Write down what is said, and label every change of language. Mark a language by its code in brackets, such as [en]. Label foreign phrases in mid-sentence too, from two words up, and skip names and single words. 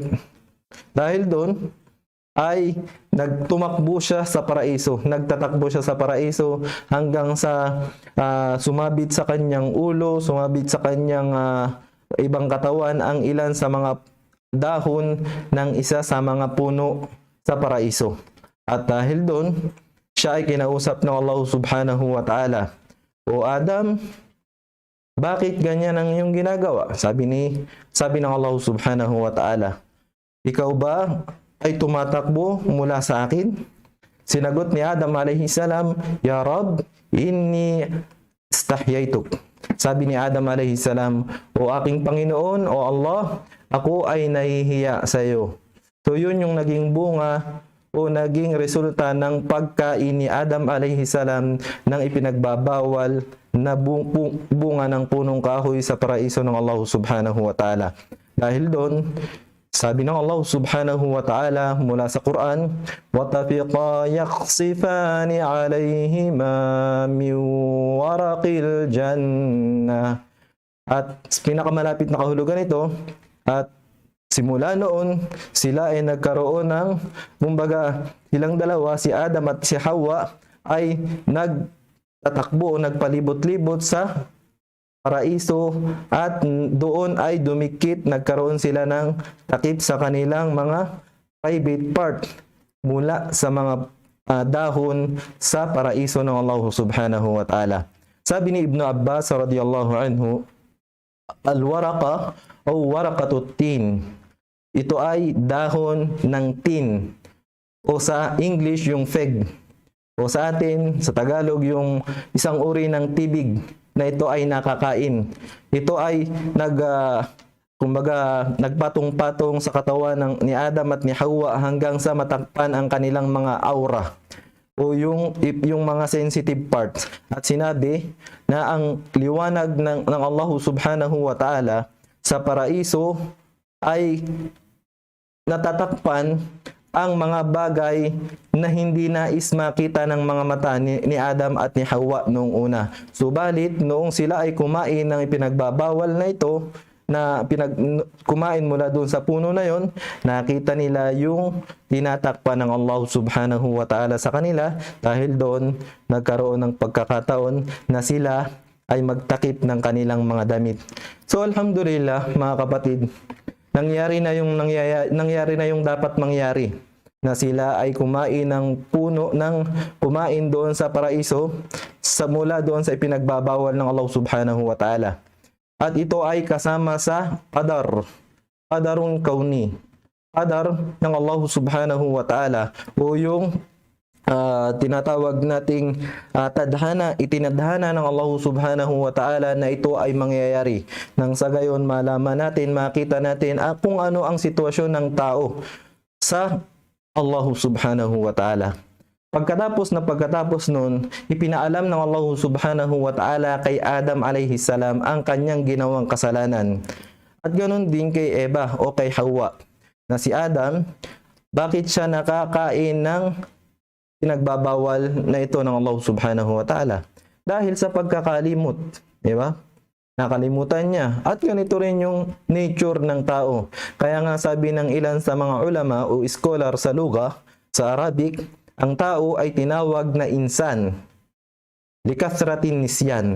[tl] Dahil doon ay nagtumakbo siya sa paraiso, nagtatakbo siya sa paraiso hanggang sa sumabit sa kanyang ulo, sumabit sa kanyang ibang katawan ang ilan sa mga dahon ng isa sa mga puno sa paraiso. At dahil doon, siya ay kinausap ng Allah [ar] سبحانه وتعالى. [tl] O Adam, bakit ganyan ang iyong ginagawa? Sabi ng Allah [ar] سبحانه وتعالى, [tl] ikaw ba ay tumatakbo mula sa akin? Sinagot ni Adam [ar] عليه السلام, يا رب إني استحييتك. [tl] Sabi ni Adam [ar] عليه السلام, [tl] O aking Panginoon, O Allah, ako ay nahihiya sa iyo. So yun yung naging bunga o naging resulta ng pagkain ni Adam [ar] عليه السلام [tl] ng ipinagbabawal na bunga ng punong kahoy sa paraiso ng Allah [ar] سبحانه وتعالى. [tl] Dahil doon, sabi ng Allah [ar] سبحانه وتعالى [tl] mula sa Quran, [ar] وَتَفِقَا يَقْصِفَانِ عَلَيْهِمَا مِنْ وَرَقِ الْجَنَّةِ. [tl] At pinakamalapit na kahulugan ito, at simula noon, sila ay nagkaroon ng, kumbaga, silang dalawa, si Adam at si Hawa, ay nagtatakbo, nagpalibot-libot sa paraiso, at doon ay dumikit, nagkaroon sila ng takip sa kanilang mga [en] private part [tl] mula sa mga dahon sa paraiso ng Allah [ar] سبحانه وتعالى. [tl] Sabi ni Ibn Abbas [ar] رضي الله عنه, al-waraqa o ورقة التين. [tl] Ito ay dahon ng tin. O sa English yung fig. O sa atin, sa Tagalog, yung isang uri ng tibig na ito ay nakakain. Ito ay nagpatong-patong sa katawan ni Adam at ni Hawa hanggang sa matakpan ang kanilang mga aura o yung mga [en] sensitive parts. [tl] At sinabi na ang liwanag ng Allah [ar] سبحانه وتعالى [tl] sa paraiso ay natatakpan ang mga bagay na hindi nais makita ng mga mata ni Adam at ni Hawa noong una. Subalit, noong sila ay kumain ng ipinagbabawal na ito, kumain mula doon sa puno na yon, nakita nila yung tinatakpan ng Allah [ar] سبحانه وتعالى [tl] sa kanila. Dahil doon, nagkaroon ng pagkakataon na sila ay magtakip ng kanilang mga damit. So, alhamdulillah, mga kapatid, nangyari na yung dapat mangyari, na sila ay kumain ng puno kumain doon sa paraiso mula doon sa ipinagbabawal ng Allah [ar] سبحانه وتعالى. [tl] At ito ay kasama sa [ar] قدر كوني, [tl] qadar ng Allah [ar] سبحانه وتعالى, [tl] o yung tinatawag nating tadhana, itinadhana ng Allah [ar] سبحانه وتعالى [tl] na ito ay mangyayari. Nang sa gayon malaman natin, makita natin kung ano ang sitwasyon ng tao sa Allah [ar] سبحانه وتعالى. [tl] Pagkatapos nun, ipinaalam ng Allah [ar] سبحانه وتعالى [tl] kay Adam [ar] عليه السلام [tl] ang kanyang ginawang kasalanan. At ganoon din kay Eva o kay Hawa, na si Adam, bakit siya nakakain ng pinagbabawal na ito ng Allah [ar] سبحانه وتعالى? [tl] Dahil sa pagkakalimot, di ba? Nakalimutan niya. At ganito rin yung nature ng tao. Kaya nga sabi ng ilan sa mga ulama o scholar sa lugha, sa Arabic, ang tao ay tinawag na insan. [ar] لكثرة نسيان.